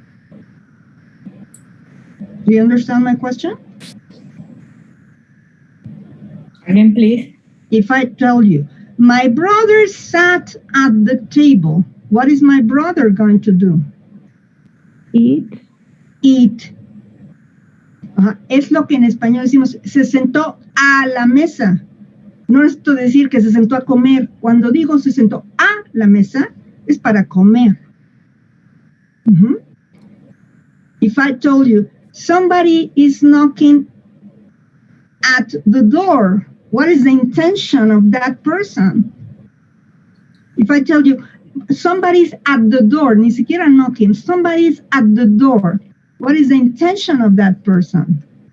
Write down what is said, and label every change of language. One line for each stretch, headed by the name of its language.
English: Do you understand my question? Again, please. If I tell you, my brother sat at the table, what is my brother going to do? Eat. Eat.
Spanish: Es lo que en español decimos, se sentó a la mesa. No es decir que se sentó a comer. Cuando digo se sentó a la mesa, es para comer.
English: If I told you, somebody is knocking at the door, what is the intention of that person? If I tell you, somebody's at the door,
Spanish: ni siquiera
English: knocking, somebody's at the door, what is the intention of that person?